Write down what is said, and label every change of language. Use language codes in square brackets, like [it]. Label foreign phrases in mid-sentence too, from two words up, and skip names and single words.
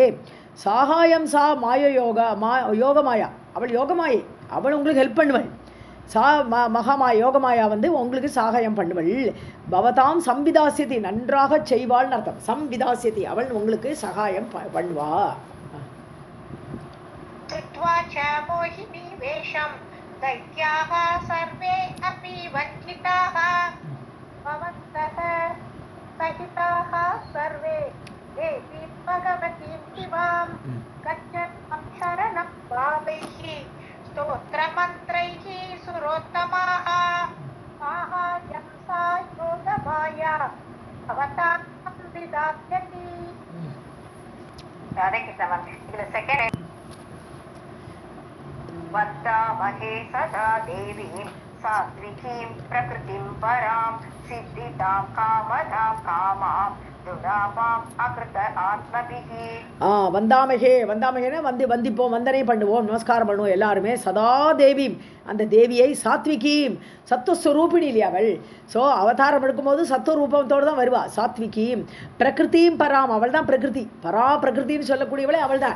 [sa] साहाय्यं सा योगमाया, [ta] அவள் யோகமாயை, அவள் உங்களுக்கு ஹெல்ப் பண்ணுவள். மகாமாயா யோகமாயா உங்களுக்கு சாகாயம் பண்ணுவள். [sa] भवतां संविदास्यति, [ta] நன்றாக செய்வாள்னு அர்த்தம். சம்விதாசியதி, அவள் உங்களுக்கு சகாயம் பண்ணுவா. [sa] दैत्याः सर्वे अपि वञ्चिताः भवन्तः सहिताः सर्वे देवीं भगवतीं शिवां गच्छत्वं शरणं भावैः स्तोत्रमन्त्रैः सुरोत्तमाः साहाय्यं सा योगमाया भवतां संविदास्यति. [ta] இதுல செகண்ட் [sa] वन्दामहे सदा देवीं सात्विकीं प्रकृतिं परां सिद्धितां कामनां कामां दुरापाम् अकृत आत्मभिः [ta] வந்தாமகேன்னா வந்திப்போம், வந்தனை பண்ணுவோம், நமஸ்காரம் பண்ணுவோம் எல்லாருமே. [sa] सदा देवी, [ta] அந்த தேவியை சாத்விகீம், சத்துவஸ்வரூபிணி இல்லையா அவள். ஸோ அவதாரம் எடுக்கும்போது சத்துவரூபத்தோடு தான் வருவா. சாத்விகீம் பிரகிருதியும் பராம், அவள் தான் பிரகிருதி, பிரகிருத்தின்னு சொல்லக்கூடியவளே அவள் தான்.